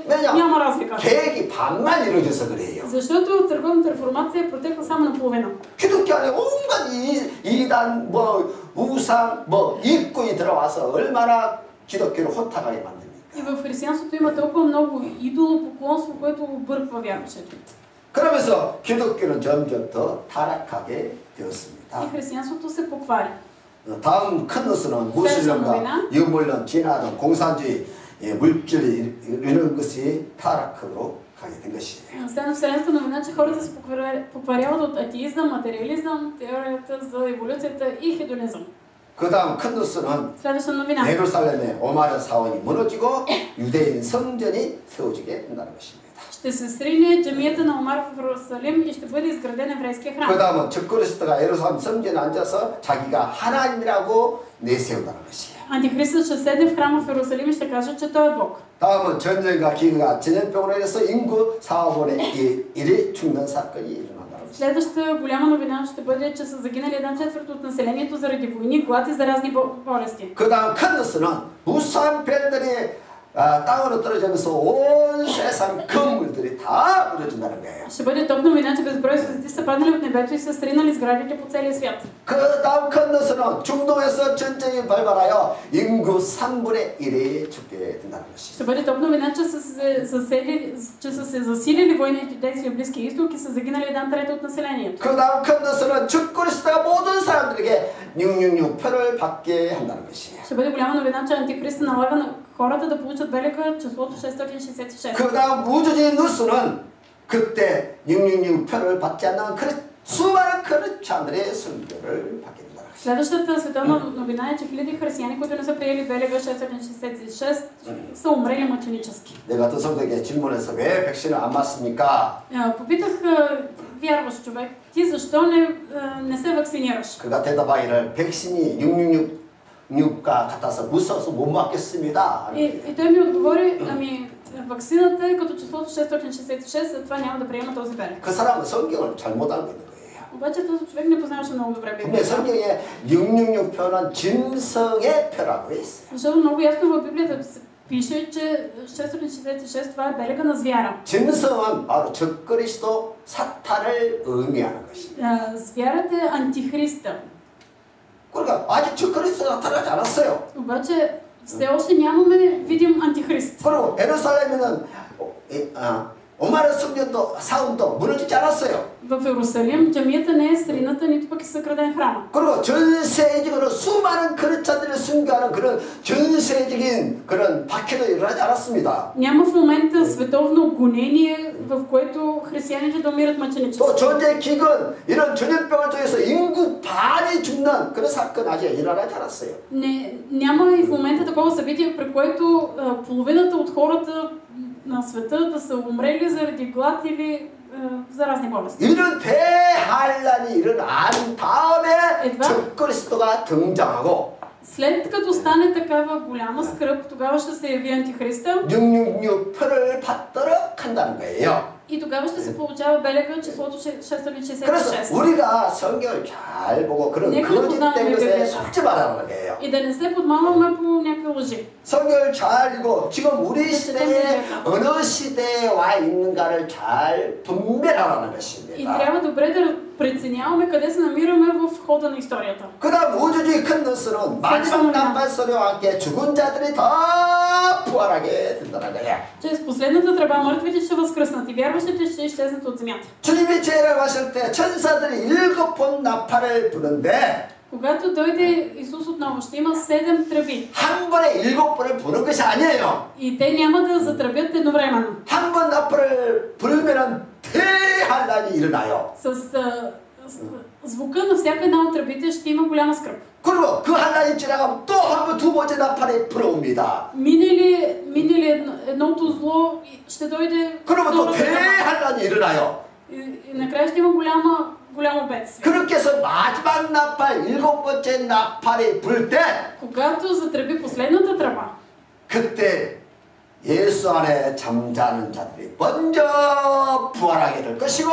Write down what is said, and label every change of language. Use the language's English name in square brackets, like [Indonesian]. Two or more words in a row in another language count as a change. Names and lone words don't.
[Korean] 왜냐? [Bulgarian] няма разлика. [Korean] 계획이 반만 이루어져서 그래요. [Bulgarian] Защото църковната реформация е протекла само наполовина. [Korean] 기독교 안에 온갖 이단 뭐 우상 뭐 입구이 들어와서 얼마나 기독교를 혼탁하게 만듭니까? [Bulgarian] И в християнството има толкова много идолопоклонство, което обърква вярващите. [Korean] 그러면서 기독교는 점점 더 타락하게 되었습니다. [Bulgarian] И християнството се поквари. [Korean] 다음 큰 뉴스는 무신론과 유물론, 진화론, 공산주의, 물질 이런 것이 타락으로 가게 된 것이에요. [Bulgarian] Следно вселенската новина, че хората се покваряват от атеизъм, материализъм, теорията за еволюцията и хедонизъм. [Korean] 그 다음 큰 뉴스는 [Bulgarian] Следваща новина. [Korean] 예루살렘의 오마르 사원이 무너지고 유대인 성전이 세워지게 된다는 것입니다. [Bulgarian] Ще се срине джамията на Омар в Иерусалим и ще бъде изграден еврейския храм. [Korean] 그 다음은 적그리스도가 예루살렘 성전에 앉아서 자기가 하나님이라고 내세운다는 것이에요. [Bulgarian] Антихристът ще седне в храма в Иерусалим и ще каже, че той е Бог. [Korean] 다음은 전쟁과 기근과 전염병으로 인해서 인구 4분의 1이 죽는 사건이 일어난다는 것입니다. [Bulgarian] Следващата голяма новина ще бъде, че са загинали 1/4 от населението заради войни, глад и заразни болести. [Korean] 그 다음 큰 뉴스는 무수한 별들이 땅으로 떨어지면서 온 세상 건물들이 다 무너진다는 거예요. [Bulgarian] Ще бъде топ новина, че безброй звезди са паднали от небето и са сринали сградите по целия свят. [Korean] 그 다음 큰 뉴스는 중동에서 전쟁이 발발하여 인구 3분의 1이 죽게 된다는 것이죠. [Bulgarian] Ще бъде топ новина, че са се засилили войните действия в Близкия изток и са загинали 1/3 от населението. [Korean] 그 다음 큰 뉴스는 적그리스도가 모든 사람들에게 666표를 받게 한다는 것이에요. [Bulgarian] Ще бъде голяма новина, че Антихрист налага на хората да получат белега числото 666. [Korean] 그 다음 우주적인 뉴스는 그때 666표를 받지 않는 수많은 크리스찬들의 순교를 받게 된다. [Bulgarian] Следващата световна новина е, че хиляди християни, които не са приели белега 666, са умрели мъченически. [Korean] 내가 어떤 성도에게 질문해서 왜 백신을 안 맞습니까? [Bulgarian] Попитах вярващ човек, ти защо не се вакцинираш? [Korean] 그가 대답하기를 백신이 666과 같아서 무서워서 못 맞겠습니다. [Bulgarian] И той ми отговори, ами ваксината е като числото 666, затова няма да приема този белег. [Korean] 그 사람은 성경을 잘못 알고 있는 거예요. [Bulgarian] Обаче този човек не познаваше много добре [Korean] 근데 [Bulgarian] Библията. [Korean] 성경에 666표는 짐승의 표라고 했어요. [Bulgarian] Защото много ясно в Библията пише, че 666 това е белега на звяра. [Korean] 짐승은 바로 적그리스도 사탄을 의미하는 것입니다. [Bulgarian] Звярата е антихриста. [Korean] 그러니까 아직 적그리스도가 나타나지 않았어요. [Bulgarian] Обаче все още нямаме видим антихрист. [Korean] 그리고 예루살렘에는 오마르 성전도 사원도 무너지지 않았어요. [Bulgarian] В Иерусалим джамията не е срината, нито пък е съкраден храма. [Korean] 그리고 전 세계적으로 수많은 크리스찬들을 순교하는 그런 전 세계적인 그런 박해도 일어나지 않았습니다. [Bulgarian] Няма в момента световно гонение, в което християните да умират мъченически. [Korean] 또 전쟁 기근 이런 전염병을 통해서 인구 반이 죽는 그런 사건 아직 일어나지 않았어요. [Bulgarian] Няма и в момента такова събитие, при което половината от хората на света да са умрели заради глад или заразни болести. [Korean] 이런 대환란이 일어난 다음에 적그리스도가 등장하고 [Bulgarian] След като стане такава голяма скръб, тогава ще се яви антихриста [Korean] 666표를 받도록 한다는 거예요. [Bulgarian] и тогава ще се получава белега числото 666. [Korean] 그래서 우리가 성경을 잘 보고 그런 거짓된 것에 속지 말라는 거예요. [Bulgarian] И да не се подмамваме по някакви лъжи. [Korean] 성경을 잘 읽고 지금 우리 시대에 어느 시대에 와 있는가를 잘 분별하라는 [Bulgarian] И [Korean] 것입니다. [Bulgarian] трябва добре да преценяваме къде се намираме в хода на историята. [Korean] 그다음 우주주의 큰 뉴스는 마지막 깜발 소리와 함께 죽은 자들이 다 부활하게 된다는 거예요. [Bulgarian] Чрез последната тръба мъртвите ще възкръснат и вярващите ще изчезнат от земята. [Korean] 주님이 재림하실 때 천사들이 7번 나팔을 부는데 [Bulgarian] Когато дойде Исус отново, ще има 7 тръби. [Korean] 한 번에 7번을 부는 것이 아니에요. [Bulgarian] И те няма да затръбят едновременно. [Korean] 한 번 나팔을 불면은 대환란이 일어나요. [Bulgarian] С звука на всяка една от тръбите ще има голяма скръб. [Korean] 그리고 그 한란이 지나가면 또 한 번 두 번째 나팔이 불어옵니다. [Bulgarian] Мине ли едното зло, ще дойде [Korean] 그러면 또 [Bulgarian] втората тръба. [Korean] 대한란이 일어나요. [Bulgarian] И накрая ще има голямо бедствие. [Korean] 그렇게 해서 마지막 나팔, 일곱 번째 나팔이 불 때 [Bulgarian] Когато затръби последната тръба, [Korean] 그때 예수 안에 잠자는 자들이 먼저 부활하게 될 것이고